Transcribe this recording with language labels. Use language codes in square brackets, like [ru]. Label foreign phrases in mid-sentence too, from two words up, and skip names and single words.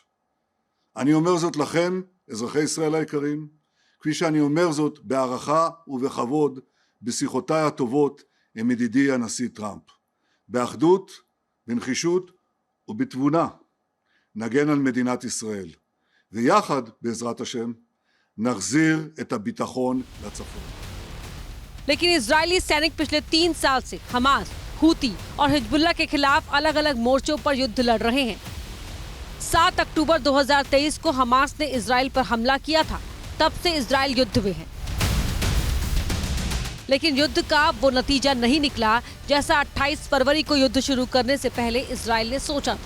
[he] אני אומר זאת לכם, אזרחי ישראל היקרים, כפי שאני אומר זאת בהערכה ובכבוד בשיחותיי הטובות עם ידידי הנשיא טראמפ. באחדות, בנחישות ובתבונה נגן על מדינת ישראל, ויחד בעזרת השם נחזיר את הביטחון לצפון. [hi] लेकिन इजरायली सैनिक पिछले 3 साल से हमास, हूती और हिजबुल्लाह के खिलाफ अलग अलग मोर्चों पर युद्ध लड़ रहे हैं। 7 अक्टूबर 2023 को हमास ने इजराइल पर हमला किया था, तब से इजराइल युद्ध में है। लेकिन युद्ध का वो नतीजा नहीं निकला जैसा 28 फरवरी को युद्ध शुरू करने से पहले इजराइल ने सोचा था।